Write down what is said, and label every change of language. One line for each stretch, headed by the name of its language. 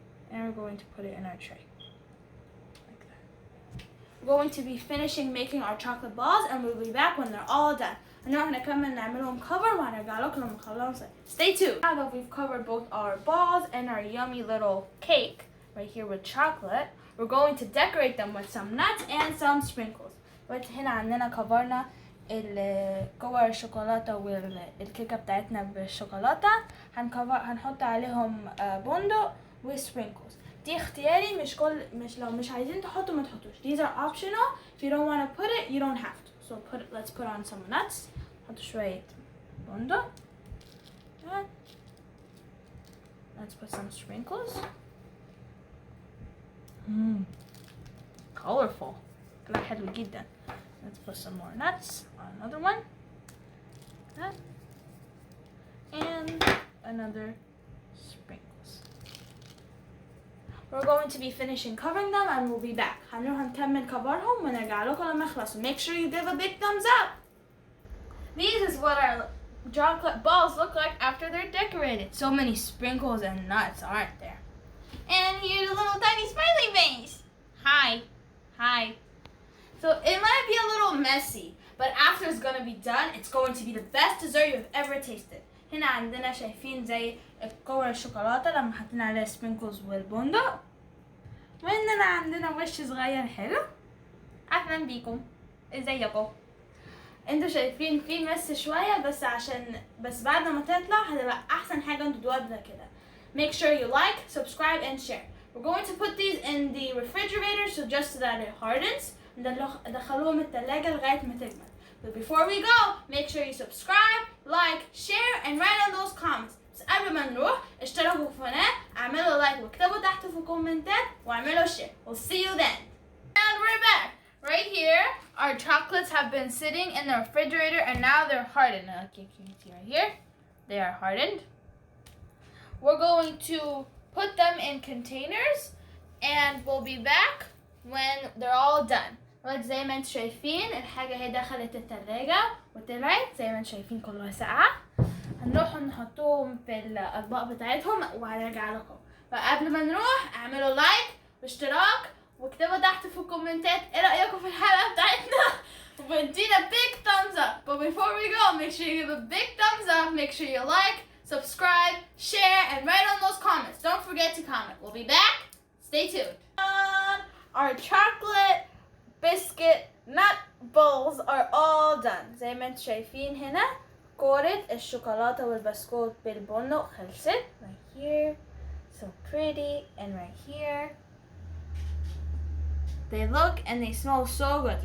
English: And we're going to put it in our tray like that. We're going to be finishing making our chocolate balls and we'll be back when they're all done.
Arabic: هنروح نكمل نعملهم cover وهنرجع لكم لما نخلصهم.
English: Stay tuned. Now that we've covered both our balls and our yummy little cake right here with chocolate, we're going to decorate them with some nuts and some sprinkles.
Arabic: هنا عندنا كفرنا جوه الشوكولاته والكيكه بتاعتنا بالشوكولاته. هنحط عليهم بندق وسبرينكلز. دي اختياري، مش لو مش عايزين تحطوا ما تحطوش.
English: These are optional. If you don't want to put it, you don't have to. So let's put on some nuts.
Arabic: نحط شويه بندق.
English: Let's put some sprinkles. Colorful.
Arabic: كده حلو جدا.
English: Let's put some more nuts on another one. That. And another sprinkles. We're going to be finishing covering them and we'll be back.
Arabic: هنروح نكمل كفرهم ونرجع لكم لما يخلصوا.
English: Make sure you give a big thumbs up. These is what our chocolate balls look like after they're decorated. So many sprinkles and nuts, aren't there? And here's a little tiny smiley face. Hi. So it might be a little messy, but after it's gonna be done, it's going to be the best dessert you've ever tasted.
Arabic: هنا عندنا شايفين زي كور الشوكولاتة لما حطينا عليها سبرينكلز والبندق. وإننا عندنا وش صغير حلو. أهلا بيكم. ازيكم؟ انتوا شايفين في مس شوية بس بعد ما تطلع هتبقى أحسن حاجة انتوا تدوها كده.
English: Make sure you like, subscribe, and share. We're going to put these in the refrigerator so that it hardens.
Arabic: ندخلوهم التلاجة لغاية ما تجمد.
English: But before we go, make sure you subscribe, like, share, and write on those comments.
Arabic: بس قبل ما نروح اشتركوا في القناة، اعملوا لايك واكتبوا تحت في الكومنتات واعملوا شير.
English: We'll see you then. And we're back. right here, our chocolates have been sitting in the refrigerator and now they're hardened. Like you can see right here, they are hardened. We're going to put them in containers and we'll be back when they're all done.
Arabic: زي ما انتم شايفين الحاجة هي دخلت التلاجة وطلعت زي ما انتم شايفين كلها ساقعة. هنروح نحطهم في الأطباق بتاعتهم وهنرجع لكم. فقبل ما نروح اعملوا لايك واشتراك واكتبوا تحت في الكومنتات ايه رأيكم في الحلقة بتاعتنا وادينا
English: big thumbs up. But before we go, make sure you give a big thumbs up, make sure you like, subscribe, share, and write on those comments. Don't forget to comment. We'll be back. Stay tuned. Our chocolate biscuit nut bowls are all done.
Arabic: زي ما انتم شايفين هنا كرات الشيكولاته والبسكوت بالبندق خلصت.
English: Right here, so pretty, and right here. They look and they smell so good.